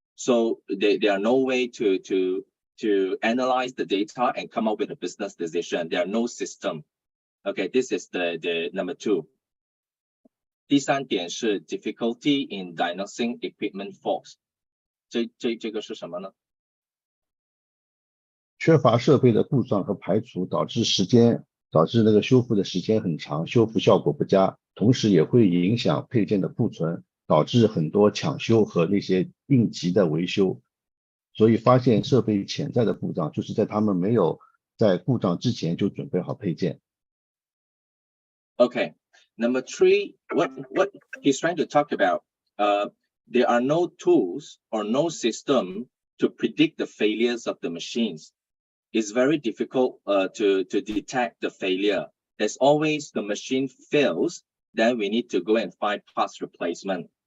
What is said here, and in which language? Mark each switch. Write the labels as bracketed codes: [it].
[en] So there are no way to analyze the data and come up with a business decision. There are no system. Okay, this is the number 2. [zh] 第3点是 [en] difficulty in diagnosing equipment faults. [zh] 这个是什么呢？缺乏设备的故障和排除导致那个修复的时间很长，修复效果不佳，同时也会影响配件的库存，导致很多抢修和那些应急的维修。所以发现设备潜在的故障，就是在他们没有在故障之前就准备好配件。 [en] Okay, number 3, what he's trying to talk about, there are no tools or no system to predict the failures of the machines. It's very difficult to detect the failure. There's always the machine fails, then we need to go and find parts replacement.